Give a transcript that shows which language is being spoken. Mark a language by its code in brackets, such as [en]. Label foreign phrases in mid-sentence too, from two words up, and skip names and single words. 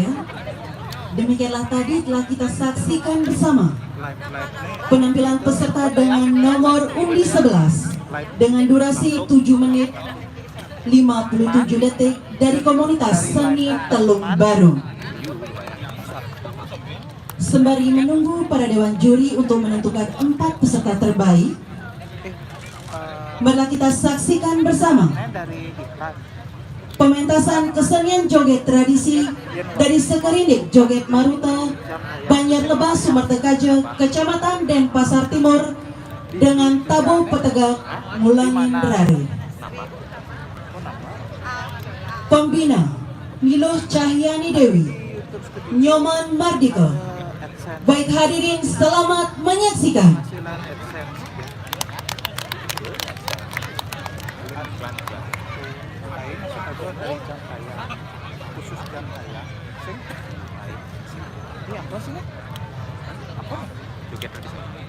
[id] demikianlah tadi telah kita saksikan bersama penampilan peserta dengan nomor undi 11 dengan durasi 7 menit 57 detik dari komunitas seni Teluk Baru. Sembari menunggu para dewan juri untuk menentukan 4 peserta terbaik, marilah kita saksikan bersama pementasan kesenian joget tradisi dari Sekerindik Joget Maruta, Banjar Lebas, Sumatera Kaje, Kecamatan Denpasar Timur dengan tabuh petegak Mulangin Berari. Pembina Miloh Cahyani Dewi, Nyoman Mardika. Baik hadirin, selamat menyaksikan. Khusus jam saya ini apa sih apa joget tradisi